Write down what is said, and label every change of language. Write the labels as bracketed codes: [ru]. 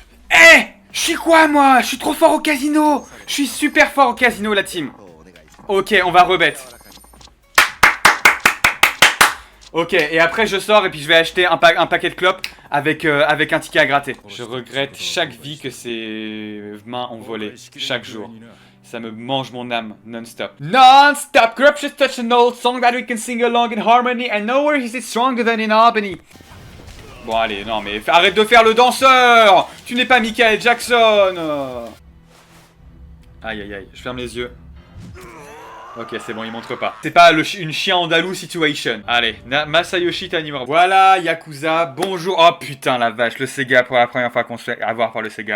[fr] Eh! Je suis quoi moi? Je suis trop fort au casino! Je suis super fort au casino, la team. Ok, on va rebet. Ok, et après je sors et puis je vais acheter un paquet de clopes avec un ticket à gratter. Je regrette chaque vie que ces mains ont volé, chaque jour. Ça me mange mon âme, non-stop. Non-stop! [en] Corruption touch an old song that we can sing along in harmony and nowhere is it stronger than in Albany. [fr] Bon allez, non mais arrête de faire le danseur! Tu n'es pas Michael Jackson! Aïe aïe aïe, je ferme les yeux. Ok, c'est bon, il montre pas. C'est pas une chien andalou situation. Allez, Masayoshi Tanimura. Voilà, Yakuza, bonjour. Oh putain, la vache, le Sega pour la première fois qu'on se fait avoir par le Sega.